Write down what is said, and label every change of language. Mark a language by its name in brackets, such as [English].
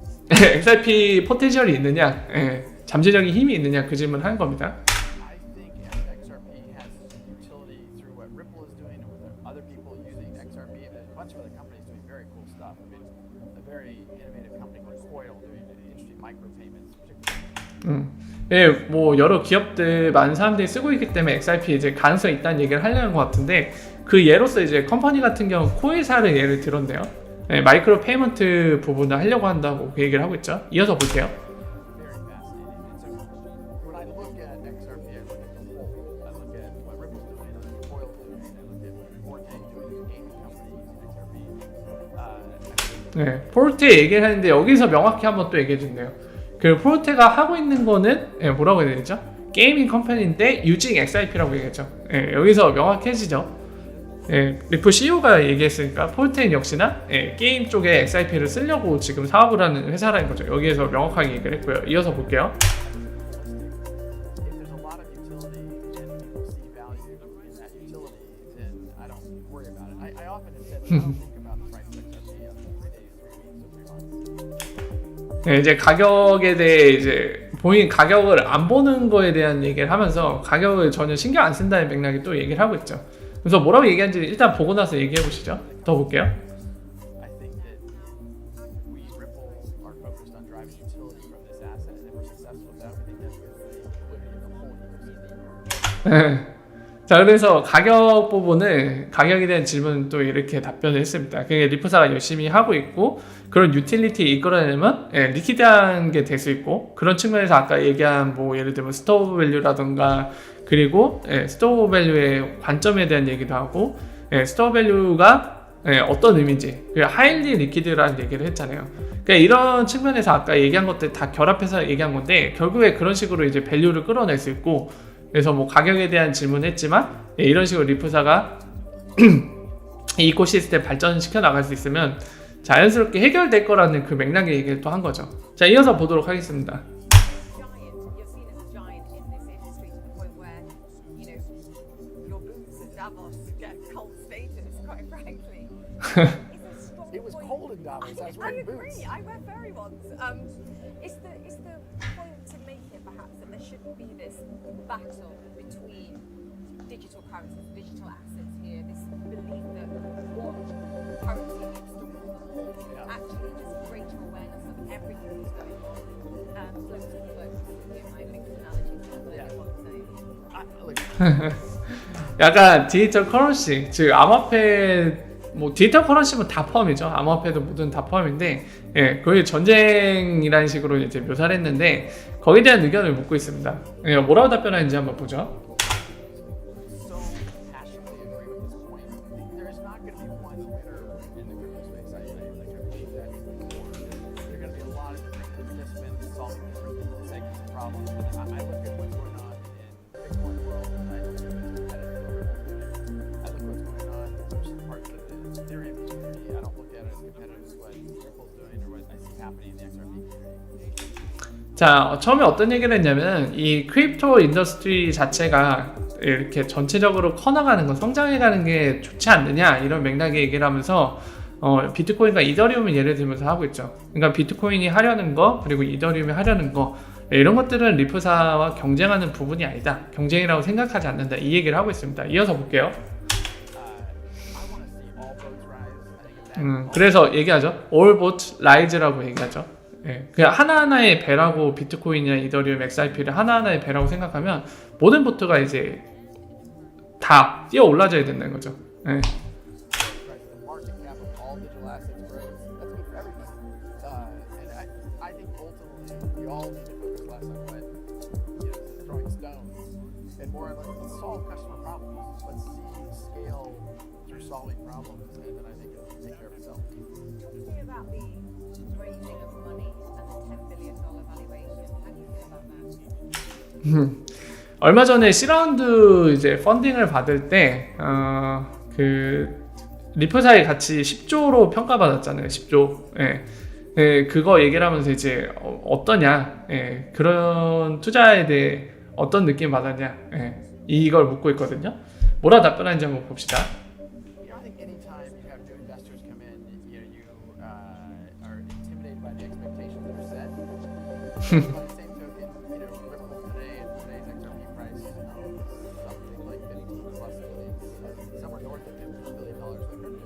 [Korean] XRP 포텐셜이 있느냐, 잠재적인 힘이 있느냐 그 질문을 하는 겁니다. [English] I think XRP has utility through what Ripple is doing and with other people using XRP and a bunch of other companies doing very cool stuff. I mean, a very innovative company called Coil doing interesting micropayments, particularly. [Korean] 뭐 여러 기업들 많은 사람들이 쓰고 있기 때문에 XRP 이제 가능성이 있다는 얘기를 하려는 것 같은데 그 예로서 이제 컴퍼니 같은 경우 코일사를 예를 들었네요. 마이크로 페이먼트 부분을 하려고 한다고 그 얘기를 하고 있죠. 이어서 볼게요. [English] Very fascinating. And so when I look at XRP, I look at the whole. I look at what Ripple's doing, I look at Coil doing, I look at what Forte doing, the gaming company using XRP. [Korean] 포르테 얘기를 하는데 여기서 명확히 한번 또 얘기해 주네요. 그 포르테가 하고 있는 거는 뭐라고 해야 되죠? 게이밍 컴퍼니인데 유징 XRP라고 얘기했죠. 여기서 명확해지죠. 리플 CEO가 얘기했으니까 포르테는 역시나 게임 쪽에 XRP를 쓰려고 지금 사업을 하는 회사라는 거죠. 여기에서 명확하게 얘기를 했고요. 이어서 볼게요. [English] If there's a lot of utility and people see value in that utility, then I don't worry about it. I often have said that I don't think about the price of XRP on 3 days, 3 weeks, or 3 months. [Korean] 이제 가격에 대해 이제 본인 가격을 안 보는 거에 대한 얘기를 하면서 가격을 전혀 신경 안 쓴다는 맥락에 또 얘기를 하고 있죠. 그래서 뭐라고 얘기하는지 일단 보고 나서 얘기해 보시죠. 더 볼게요. [English] I think that we Ripple are focused on driving utility from this asset, and if we're successful with that, we think that's good for the liquidity of the whole ecosystem. [Korean] 자, 그래서 가격 부분을 가격에 대한 질문 또 이렇게 답변을 했습니다. 그게 리프사가 열심히 하고 있고 그런 유틸리티 이끌어내면 리퀴드한 게 될 수 있고 그런 측면에서 아까 얘기한 뭐 예를 들면 스토어 밸류라던가 그리고 스토어 밸류의 관점에 대한 얘기도 하고 스토어 밸류가 어떤 의미인지 그리고 하일리 리퀴드라는 얘기를 했잖아요. 그러니까 이런 측면에서 아까 얘기한 것들 다 결합해서 얘기한 건데 결국에 그런 식으로 이제 밸류를 끌어낼 수 있고 그래서 뭐 가격에 대한 질문을 했지만 이런 식으로 리프사가 이 이코시스템 발전시켜 나갈 수 있으면 자연스럽게 해결될 거라는 그 맥락의 얘기를 또 한 거죠. 자, 이어서 보도록 하겠습니다. [English] Giant, you're seen as a giant in this industry to the point where, you know, your boots at Davos get cult status, quite frankly. It's a strong It was point. cold in Davos. I was I wearing agree. boots. I wear furry ones. It's the point to make here, perhaps, that there shouldn't be this battle between digital currencies, digital assets here. This belief that one currency needs to rule all. Actually, just greater awareness of everything that's going on. Floating floats. My mixed analogy. Yeah. What I'm saying. Look, [Korean] 약간 디지털 커런시, 즉 암호화폐 뭐 디지털 커런시면 다 포함이죠. 암호화폐도 모든 다 포함인데 거의 전쟁이라는 식으로 이제 묘사를 했는데 거기에 대한 의견을 묻고 있습니다. 뭐라고 답변하는지 한번 보죠. [English] so passionately agree with this point. There is not going to be one winner in the crypto space. I believe that before. There are going to be a lot of different participants solving different segments of problems. And I look at what's going on in Bitcoin world, and I look at what's competitive. I look at what's going on in certain parts of the Ethereum community. I don't look at it as competitive as what Ripple's doing or what I see happening in the XRP community. [Korean] 자, 처음에 어떤 얘기를 했냐면 이 크립토 인더스트리 자체가 이렇게 전체적으로 커나가는 건 성장해가는 게 좋지 않느냐 이런 맥락의 얘기를 하면서 비트코인과 이더리움을 예를 들면서 하고 있죠. 그러니까 비트코인이 하려는 거 그리고 이더리움이 하려는 거 이런 것들은 리프사와 경쟁하는 부분이 아니다. 경쟁이라고 생각하지 않는다. 이 얘기를 하고 있습니다. 이어서 볼게요. [English] I want to see all boats rise. I think if that [Korean] 그래서 얘기하죠. [English] All boats rise [Korean] 라고 얘기하죠. 예, 그냥 하나하나의 배라고 비트코인이나 이더리움, XRP를 하나하나의 배라고 생각하면 모든 보트가 이제 다 뛰어 올라져야 된다는 거죠. 예. [English] Right, the market cap of all digital assets grows. That's good for everybody. And I think ultimately we all need to focus less on what throwing stones and more on let's solve customer problems. Let's see scale through solving problems, and then I think it'll take care of itself. Talk to me about the raising of money and the $10 billion valuation. How do you feel about that? [Korean] 얼마 전에 C라운드 이제 펀딩을 받을 때, 그, 리프사의 가치 10조로 평가받았잖아요. 10조. 예. 예, 그거 얘기를 하면서 이제 어떠냐, 예, 그런 투자에 대해 어떤 느낌 받았냐, 예, 이걸 묻고 있거든요. 뭐라 답변하는지 한번 봅시다. [English] I think anytime you have new investors come in, you are intimidated by the expectations that are set. By the same token, Ripple today and today's XRP price is something like 15 plus billion, somewhere north of $15 billion like crypto.